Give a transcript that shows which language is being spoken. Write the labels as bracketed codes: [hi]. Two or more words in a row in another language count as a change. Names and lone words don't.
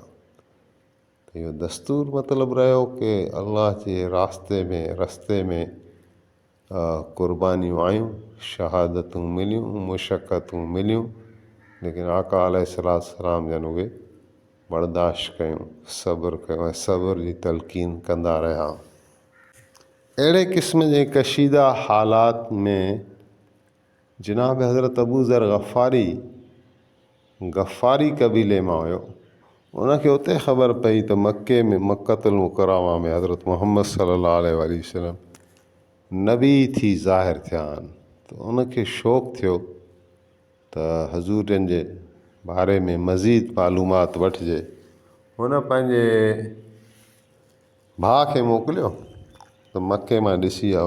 [sd] त इहो दस्तूर मतिलबु रहियो की अलाह जे रस्ते में क़ुर्बानियूं आयूं, शहादतूं मिलियूं, मुशक़तूं मिलियूं, लेकिन आका अलैहिस्सलाम जन उहे बर्दाश्त कयूं, सब्र कयूं ऐं सब्र जी तलक़ीन कंदा रहिया। अहिड़े क़िस्म जे कशीदा हालात में जनाब हज़रत अबू ज़र गफ़ारी क़बीले मां हुयो। उनखे उते ख़बर पई त मके में मक्कतुल मुकरमा में हज़रत मुहम्मद [ar] صلى الله عليه وسلم [sd] नबी थी ज़ाहिर थिया आहिनि। त उनखे शौक़ु थियो त हज़ूरनि जे बारे में मज़ीद मालूमात वठिजे। हुन पंहिंजे भाउ खे मोकिलियो त मके मां ॾिसी आ।